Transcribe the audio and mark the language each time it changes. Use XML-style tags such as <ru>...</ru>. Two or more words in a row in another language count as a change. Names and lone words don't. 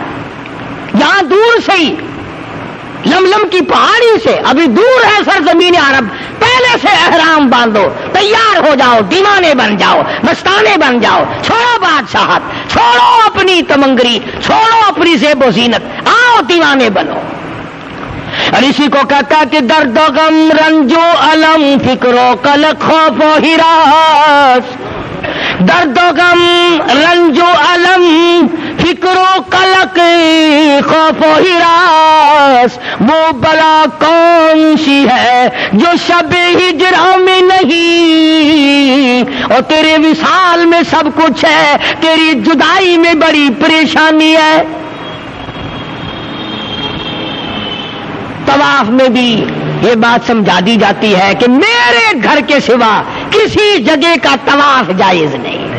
<ur>یہاں دور سے ہی لملم کی پہاڑی سے، ابھی دور ہے سرزمین عرب، پہلے سے احرام باندھو، تیار ہو جاؤ، دیوانے بن جاؤ، مستانے بن جاؤ، چھوڑو بادشاہت، چھوڑو اپنی تمنگری، چھوڑو اپنی زیب و زینت، آؤ دیوانے بنو۔ اور اسی کو کہتا کہ درد و غم، رنج و الم، فکر و قلق، خوف و ہراس، درد و غم، رنج و الم، فکر و قلق، خوف و ہراس، وہ بلا کون سی ہے جو شب ہجرہ میں نہیں، اور تیرے وصال میں سب کچھ ہے، تیری جدائی میں بڑی پریشانی ہے۔ طواف میں بھی یہ بات سمجھا دی جاتی ہے کہ میرے گھر کے سوا کسی جگہ کا طواف جائز نہیں۔</ur>